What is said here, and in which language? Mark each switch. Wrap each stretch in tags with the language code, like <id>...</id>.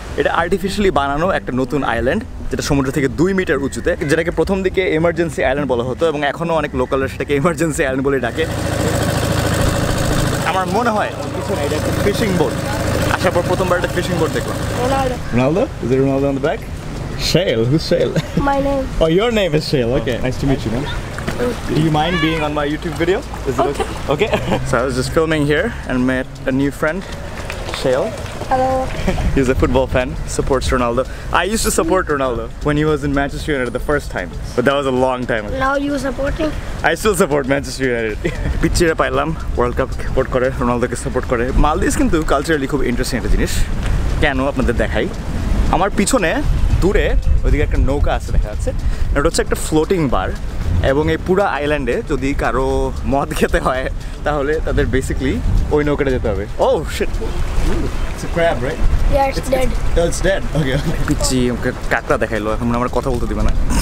<bn>এটা আর্টিফিশিয়ালি বানানো একটা নতুন আইল্যান্ড, যেটা সমুদ্র থেকে 2 মিটার উঁচুতে, যেটাকে প্রথম দিকে এমার্জেন্সি আইল্যান্ড বলা হতো এবং এখনও অনেক লোকালরা সেটাকে এমার্জেন্সি আইল্যান্ড বলে ডাকে। আমার মনে হয় পিছনে এটা একটা ফিশিং বোট। আসার পর প্রথমবার একটা ফিশিং বোট দেখলাম।</bn> <en>Ronaldo? Is it Ronaldo on the back? Shale? Who's Shale? My name. Oh, your name is Shale. Okay, nice to meet you, man. Do you mind being on my YouTube video? Is it okay? Okay. So I was just filming here and met a new friend, Shale. Hello. He's a football fan, supports Ronaldo. I used to support Ronaldo when he was in Manchester United the first time, but that was a long time ago. Now you supporting? I still support Manchester United.</en> <bn>পিচ্চিরা পাইলাম world cup support করে, রোনালদোকে support করে। মালদ্বীপ কিন্তু culturally খুব interesting একটা জিনিস। কেন আপনাদের দেখাই, আমার পিছনে দূরে ওইদিকে একটা নৌকা আছে দেখা যাচ্ছে, এটা হচ্ছে একটা ফ্লোটিং বার। এবং এই পুরো আইল্যান্ডে যদি কারো মদ খেতে হয় তাহলে তাদের বেসিক্যালি ওই নৌকাটা যেতে হবে।</bn> <en>Oh shit, it's a crab, right? Yeah, it's dead. Oh, it's dead. Okay.</en> <bn>পিচ্চি আমাকে কাকড়া দেখাইলো, এখন আমার কথা বলতে দিবে না।</bn>